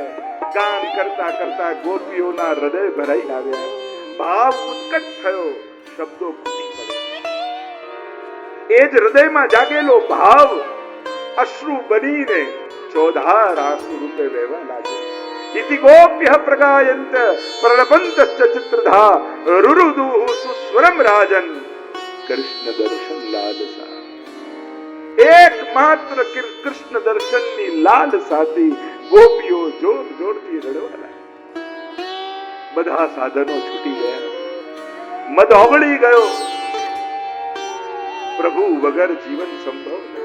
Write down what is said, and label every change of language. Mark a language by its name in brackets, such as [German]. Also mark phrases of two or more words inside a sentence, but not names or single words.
[Gujarati] ગાન કરતા કરતા ગોપીઓના હૃદય ભરાઈ આવ્યા, ભાવ ઉત્કટ થયો, શબ્દો ફૂટી પડ્યા. એ જ હૃદયમાં જાગેલો ભાવ અશ્રુ બનીને ચોધાર આંસુ રૂપે વહેવા લાગ્યો. [Sanskrit] इति गोप्यः प्रगायन्त प्रणपन्तश्च चित्रधा रुरुदुः सुस्वरम राजन कृष्ण दर्शन लालसा. [Gujarati] એકમાત્ર કૃષ્ણ દર્શનની લાલસાથી ગોપીઓ જોરથી રડવા લાગી. બધા સાધનો છૂટી ગયા, મદ ઓગળી ગયો. પ્રભુ વગર જીવન સંભવ નથી.